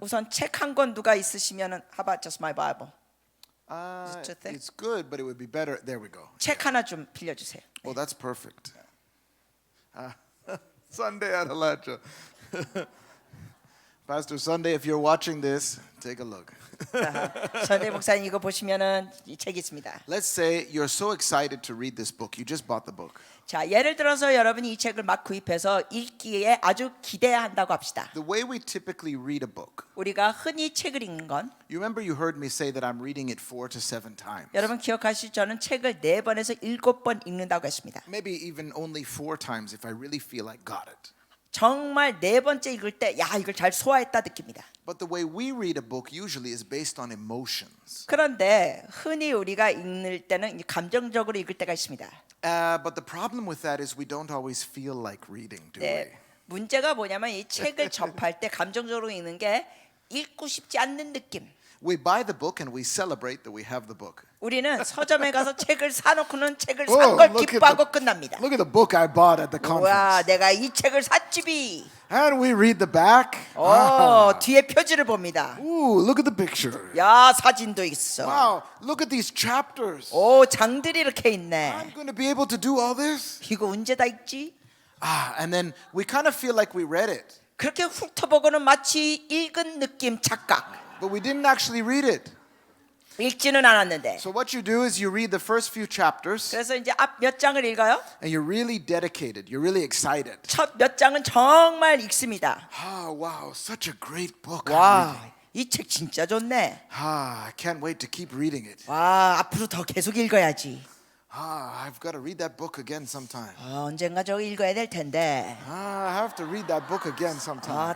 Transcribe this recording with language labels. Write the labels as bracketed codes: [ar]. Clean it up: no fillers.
[ko] 우선 책 한 권 누가 있으시면 [en] how about just my Bible? Uh, too thick? it's good, but it would be better. There we go. [ko] 책 하나 좀 빌려주세요. [en] Oh, that's perfect. Sunday at Elijah. Pastor Sunday, if you're watching this, take a look. [ko] 선대 목사님 이거 보시면은 이 책이 있습니다. [en] Let's say you're so excited to read this book. You just bought the book. [ko] 자, 예를 들어서 여러분이 이 책을 막 구입해서 읽기에 아주 기대한다고 합시다. [en] The way we typically read a book, [ko] 우리가 흔히 책을 읽는 건 [en] you remember you heard me say that I'm reading it 4 to 7 times. [ko] 여러분 기억하시죠? 저는 책을 4번에서 7번 읽는다고 했습니다. [en] Maybe even only 4 times if I really feel I got it. [ko] 정말 4번째 읽을 때 야, 이걸 잘 소화했다 느낍니다. [en] But the way we read a book usually is based on emotions. [ko] 그런데 흔히 우리가 읽을 때는 감정적으로 읽을 때가 있습니다. [en] But the problem with that is we don't always feel like reading, do we? [ko] 네, 문제가 뭐냐면 이 책을 접할 때 감정적으로 읽는 게 읽고 싶지 않는 느낌. [en] We buy the book and we celebrate that we have the book. [ko] 우리는 서점에 가서 책을 사놓고는 책을 [en] Oh, [ko] 산 걸 [en] look at [ko] 기뻐하고 끝납니다. [en] Look at the book I bought at the [ko] 와, [en] conference. [ko] 내가 이 책을 샀지비. [en] And we read the back. [ko] 뒤에 표지를 봅니다. [en] Ooh, look at the picture. [ko] 야, 사진도 있어. [en] Wow, look at these chapters. [ko] 오, 장들이 이렇게 있네. [en] I'm going to be able to do all this? [ko] 이거 언제 다 읽지? [en] And then we kind of feel like we read it, [ko] 그렇게 훑어보고는 마치 읽은 느낌 착각. [en] but we didn't actually read it. [ko] 읽지는 않았는데. [en] So what you do is you read the first few chapters [ko] 그래서 이제 앞 몇 장을 읽어요. [en] and you're really dedicated. You're really excited. [ko] 첫 몇 장은 정말 읽습니다. [en] Oh, wow, such a great book. I'm [ko] 와, [en] reading. [ko] 이 책 진짜 좋네. [en] I can't wait to keep reading it. [ko] 와, 앞으로 더 계속 읽어야지. [en] I've got to read that book again sometime. [ko] 언젠가 저거 읽어야 될 텐데. [en] I have to read that book again sometime.